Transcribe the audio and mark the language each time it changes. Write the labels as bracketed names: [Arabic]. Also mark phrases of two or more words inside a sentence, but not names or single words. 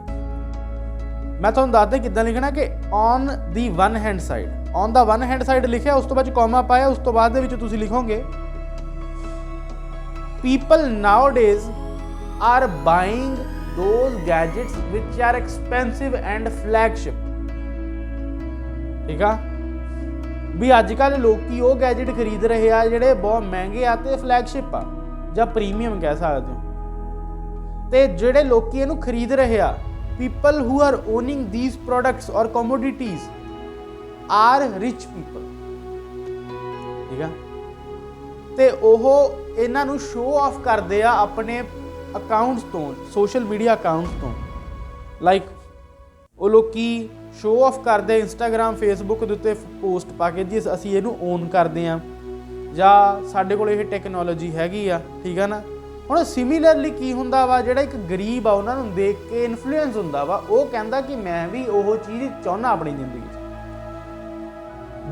[Punjabi] ਮੈਂ ਤੁਹਾਨੂੰ ਦੱਸਦਾ ਕਿੱਦਾਂ ਲਿਖਣਾ ਕਿ [English] on the one hand side [Punjabi] ਲਿਖਿਆ, ਉਸ ਤੋ ਬਾਅਦ ਕੌਮਾ ਪਾਇਆ, ਉਸ ਤੋ ਬਾਅਦ ਦੇ ਵਿੱਚ ਤੁਸੀਂ ਲਿਖੋਗੇ [English] people now days are buying those gadgets which are expensive and flagship. [Punjabi] ਠੀਕ ਹੈ, ਭੀ ਅੱਜਕੱਲ੍ਹ ਲੋਕੀ ਉਹ ਗੈਜੇਟ ਖਰੀਦ ਰਹੇ ਆ ਜਿਹੜੇ ਬਹੁਤ ਮਹਿੰਗੇ ਆ ਤੇ ਫਲੈਗਸ਼ਿਪ ਆ ਜਾਂ ਪ੍ਰੀਮੀਅਮ ਕਹਿ ਸਕਦੇ ਹੋ। ਤੇ ਜਿਹੜੇ ਲੋਕੀ ਇਹਨੂੰ ਖਰੀਦ ਰਹੇ ਆ, [English] people who are owning these products or commodities are rich people। [Punjabi] ਠੀਕ ਹੈ, ਤੇ ਉਹ ਇਹਨਾਂ ਨੂੰ [English] show off [Punjabi] ਕਰਦੇ ਆ ਆਪਣੇ ਅਕਾਊਂਟਸ ਤੋ, [English] social media accounts [Punjabi] ਤੋ। लाइक ਉਹ ਲੋਕੀ [English] show off [Punjabi] ਕਰਦੇ ਇੰਸਟਾਗ੍ਰਾਮ ਫੇਸਬੁੱਕ ਦੇ ਉੱਤੇ ਪੋਸਟ ਪਾ ਕੇ ਜੀ ਅਸੀਂ ਇਹਨੂੰ ਓਨ ਕਰਦੇ ਹਾਂ ਜਾਂ ਸਾਡੇ ਕੋਲ ਇਹ ਟੈਕਨੋਲੋਜੀ ਹੈਗੀ ਆ, ਠੀਕ ਆ ਨਾ। ਹੁਣ ਸਿਮਿਲਰਲੀ ਕੀ ਹੁੰਦਾ ਵਾ, ਜਿਹੜਾ ਇੱਕ ਗਰੀਬ ਆ ਉਹਨਾਂ ਨੂੰ ਦੇਖ ਕੇ ਇਨਫਲੂਐਂਸ ਹੁੰਦਾ ਵਾ, ਉਹ ਕਹਿੰਦਾ ਕਿ ਮੈਂ ਵੀ ਉਹ ਚੀਜ਼ ਚਾਹੁੰਦਾ ਆਪਣੀ ਜ਼ਿੰਦਗੀ 'ਚ।